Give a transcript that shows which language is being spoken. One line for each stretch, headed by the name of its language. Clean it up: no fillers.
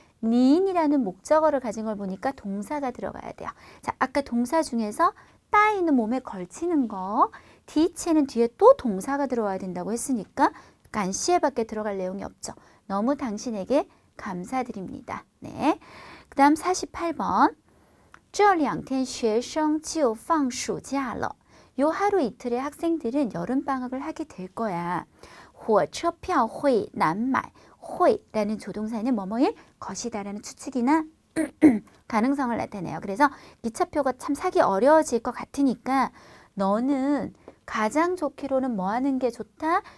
Korean: 니인이라는 목적어를 가진 걸 보니까 동사가 들어가야 돼요. 자, 아까 동사 중에서 따이는 몸에 걸치는 거, 디체는 뒤에 또 동사가 들어와야 된다고 했으니까 간시에밖에 들어갈 내용이 없죠. 너무 당신에게 감사드립니다. 네. 그 다음 48번.
Chinese: 这两天学生就放暑假了.
Korean: 요 하루 이틀의 학생들은 여름방학을 하게 될 거야.
Chinese: 火车票会难买.
Korean: 会라는 조동사는 뭐뭐일 것이다라는 추측이나 가능성을 나타내요. 그래서 기차표가 참 사기 어려워질 것 같으니까 너는 가장 좋기로는 뭐 하는 게 좋다?